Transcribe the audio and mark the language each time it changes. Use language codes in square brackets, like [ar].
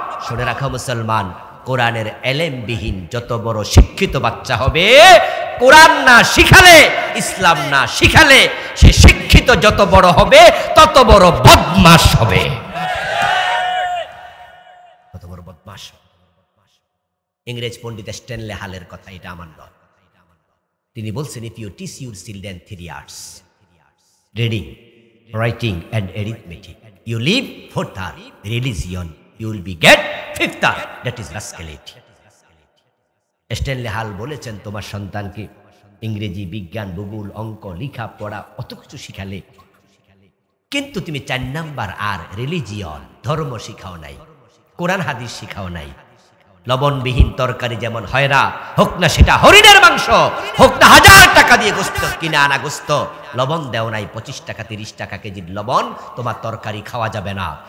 [bn] শুনে রাখো মুসলমান, কোরআনের এলেমবিহীন যত বড় শিক্ষিত বাচ্চা হবে, কোরআন না শিখালে, ইসলাম না শিখালে, সে শিক্ষিত যত বড় হবে তত বড় বদমাশ হবে, তত বড় বদমাশ। ইংরেজ পণ্ডিত স্ট্যানলে হালের কথা, এটা আমার নয়। তিনি বলছেন, [en] if you teach your children 3 arts, reading, writing and arithmetic, you leave 4th art, religion, you will be get 5th art, that is rascality. [bn] Stanley হাল বলেছেন, তোমার সন্তানকে ইংরেজি, বিজ্ঞান, ভূগোল, অঙ্ক, লেখা পড়া অত কিছু শিখালে, কিন্তু তুমি 4 নাম্বার আর রিলিজিয়ন, ধর্ম শিখাও নাই, কোরআন হাদিস শিখাও নাই। লবণবিহীন তরকারি যেমন হয় না, হোক না সেটা হরিণের মাংস, হোক না 1000 টাকা দিয়ে গোস্ত কিনে আনা গোস্ত, লবণ দেও নাই 25 টাকা 30 টাকা কেজির লবণ, তোমার তরকারি খাওয়া যাবে না।